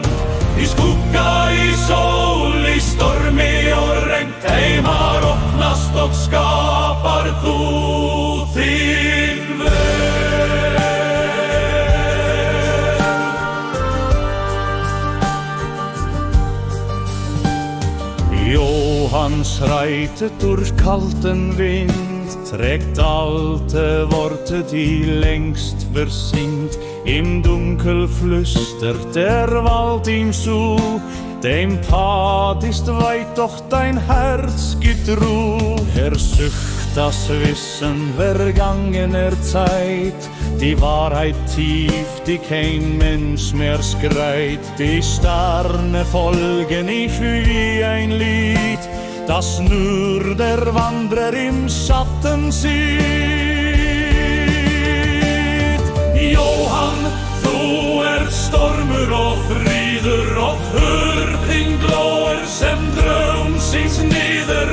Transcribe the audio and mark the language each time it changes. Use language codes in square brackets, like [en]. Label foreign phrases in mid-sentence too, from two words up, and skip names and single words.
[is] Í skugga, í sól, í stormi og regn, heimar opnast og skapar þú þinn veg. [de] Johans reitet durch kalten Wind, trägt alte Worte, die längst versinkt. Im Dunkel flüstert der Wald ihm zu, dem Pfad ist weit, doch dein Herz gibt Ruhe. Sucht das Wissen vergangener Zeit, die Wahrheit tief, die kein Mensch mehr schreit. Die Sterne folgen ich wie ein Lied, das nur der Wanderer im Schatten sieht. [is] Jóhann, þú stormur og fríður og hurðin glóir sem draumsins niður.